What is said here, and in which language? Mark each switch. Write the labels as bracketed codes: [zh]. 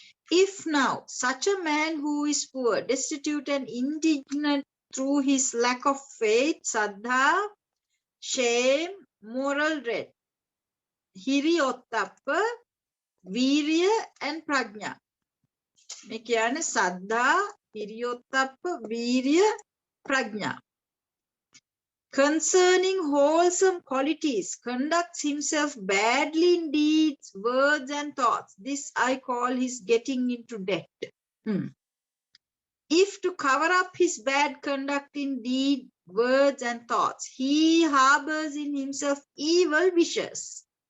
[en] If now such a man who is poor, destitute and indignant through his lack of faith, saddha, shame, moral dread, hiriyottappa, virya and prajna. [si] මේ කියන්නේ සද්ධා, හිරියොත්ප්ප, වීරිය, ප්‍රඥා. [en] Concerning wholesome qualities, conducts himself badly in deeds, words and thoughts. This I call his getting into debt. If to cover up his bad conduct in deed, words and thoughts. He harbors in himself evil wishes.